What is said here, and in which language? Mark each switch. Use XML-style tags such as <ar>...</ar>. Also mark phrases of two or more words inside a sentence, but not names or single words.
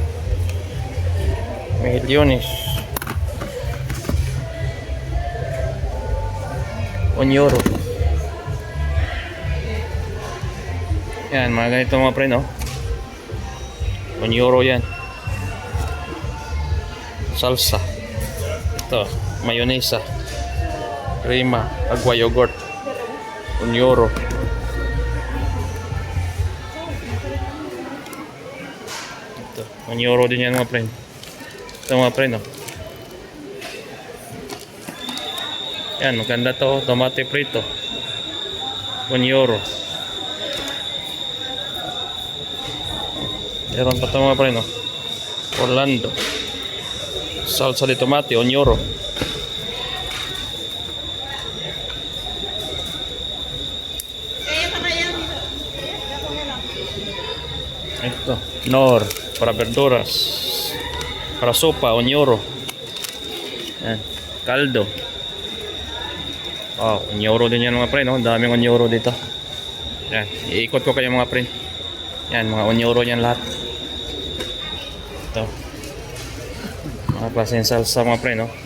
<es>Mejillones. 1 euro.</es> <tl>Yan, mga ganito mga pre, no? 1 euro yan. Salsa. Ito,</tl> <es>mayonesa. Crema, agua yogurt.</es> <tl>1 euro. Ito, 1 euro din yan mga pre. Ito mga pre, no? Yan, maganda to.</tl> <es>Tomate prito.</es> <tl>1 euro. Meron pa ito mga pre, no?</tl> <es>Orlando. Salsa de tomate, 1 euro. Ito, Nor, para verduras. Para sopa, 1 euro.</es> <tl>Yan, caldo. Wow, 1 euro din yan mga pre, no? Daming 1 euro dito. Yan, iikot ko kayo mga pre. Yan, mga 1 euro yan lahat. Ito. Mga klaseng salsa mga pre, no?</tl>